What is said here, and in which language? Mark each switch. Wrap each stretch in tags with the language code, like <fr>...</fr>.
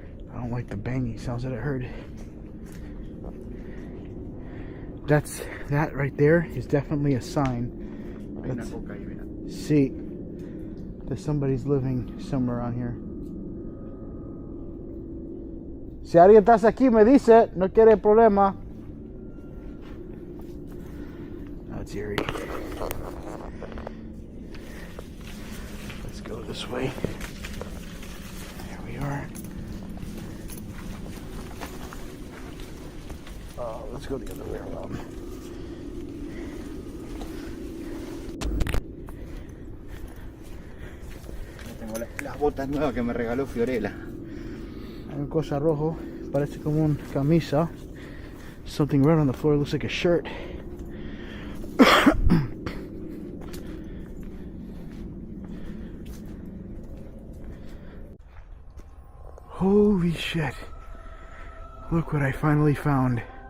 <en>I don't like the banging sounds that I heard. That right there is definitely a sign. See that somebody's living somewhere around here.</en> <es>Si alguien está aquí, me dice, no quiere problema.</es> <en>That's eerie. Let's go this way. There we are. Let's go the other way around.</en> <es>Tengo las botas nuevas que me regaló Fiorella. Hay una cosa rojo, parece como una camisa.</es> <en>Something red on the floor, looks like a shirt. Holy shit. Look what I finally found.</en>